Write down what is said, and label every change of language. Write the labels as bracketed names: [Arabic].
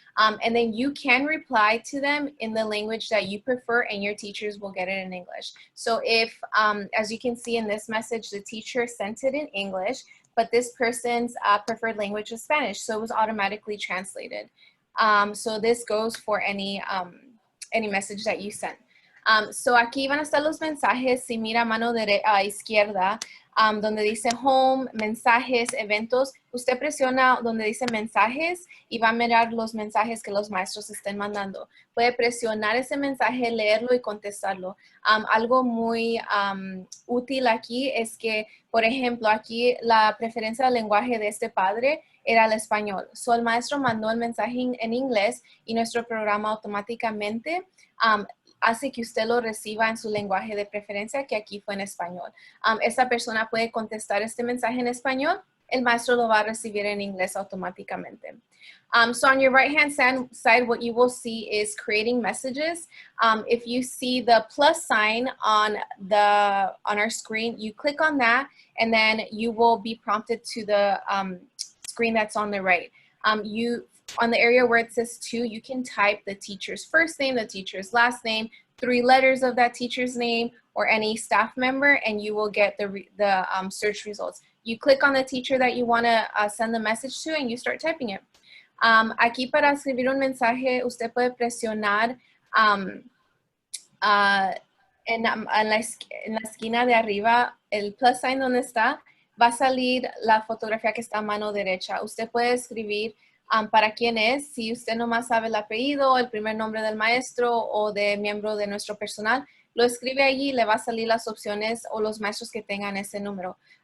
[English] And then you can reply to them in the language that you prefer and your teachers will get it in English. So if, as you can see in this message, the teacher sent it in English, but this person's preferred language is Spanish, so it was automatically translated. So this goes for any message that you sent. [Spanish] So aquí van a estar los mensajes. Si mira a mano izquierda, donde dice home, mensajes, eventos, usted presiona donde dice mensajes y va a mirar los mensajes que los maestros estén mandando. Puede presionar ese mensaje, leerlo y contestarlo. Algo muy útil aquí es que, por ejemplo, aquí la preferencia del lenguaje de este padre era el español. So el maestro mandó el mensaje en inglés y nuestro programa automáticamente hace que usted lo reciba en su lenguaje de preferencia, que aquí fue en español. Esta persona puede contestar este mensaje en español, el maestro lo va a recibir en inglés automáticamente. [English] So on your right-hand side, what you will see is creating messages. If you see the plus sign on our screen, you click on that, and then you will be prompted to the screen that's on the right. On the area where it says to, you can type the teacher's first name, the teacher's last name, 3 letters of that teacher's name, or any staff member, and you will get the search results. You click on the teacher that you want to send the message to, and you start typing it. [Spanish] Aquí para escribir un mensaje, usted puede presionar en la esquina de arriba, el [English] plus sign [Spanish] donde está, va a salir la fotografía que está a mano derecha. Usted puede escribir para quién es, si usted nomás sabe el apellido, el primer nombre del maestro o de miembro de nuestro personal, lo escribe allí y le va a salir las opciones o los maestros que tengan ese número.